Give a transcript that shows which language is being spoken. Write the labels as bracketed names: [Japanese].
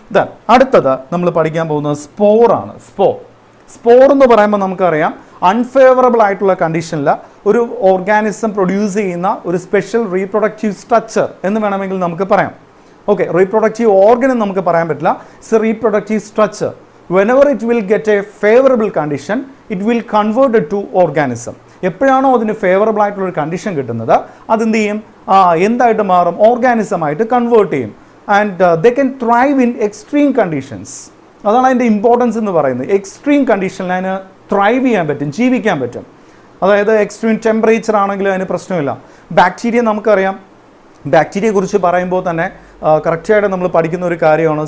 [Malayalam] Then അടുത്തത് നമ്മൾ പഠിക്കാൻ പോകുന്നത് സ്പോറാണ്. സ്പോർ എന്ന് പറയുമ്പോൾ നമുക്കറിയാം അൺഫേവറബിൾ ആയിട്ടുള്ള കണ്ടീഷനിൽ ഒരു ഓർഗാനിസം പ്രൊഡ്യൂസ് ചെയ്യുന്ന ഒരു സ്പെഷ്യൽ റീപ്രൊഡക്റ്റീവ് സ്ട്രക്ചർ എന്ന് വേണമെങ്കിൽ നമുക്ക് പറയാം. ഓക്കെ, റീപ്രൊഡക്റ്റീവ് ഓർഗൻ എന്ന് നമുക്ക് പറയാൻ പറ്റില്ല. [English] It's a reproductive structure. whenever it will get a favorable condition, it will convert it to organism. [Malayalam] എപ്പോഴാണോ അതിന് ഫേവറബിൾ ആയിട്ടുള്ളൊരു കണ്ടീഷൻ കിട്ടുന്നത് അതെന്ത് ചെയ്യും? എന്തായിട്ട് മാറും? ഓർഗാനിസം ആയിട്ട് കൺവേർട്ട് ചെയ്യും. [English] And they can thrive in extreme conditions. [Malayalam] അതാണ് അതിൻ്റെ ഇമ്പോർട്ടൻസ് എന്ന് പറയുന്നത്. എക്സ്ട്രീം കണ്ടീഷനിൽ അതിന് ത്രൈവ് ചെയ്യാൻ പറ്റും, ജീവിക്കാൻ പറ്റും. അതായത് എക്സ്ട്രീം ടെമ്പറേച്ചർ ആണെങ്കിലും അതിന് പ്രശ്നമില്ല. ബാക്ടീരിയ നമുക്കറിയാം, ബാക്ടീരിയയെ കുറിച്ച് പറയുമ്പോൾ തന്നെ കറക്റ്റായിട്ട് നമ്മൾ പഠിക്കുന്ന ഒരു കാര്യമാണ്.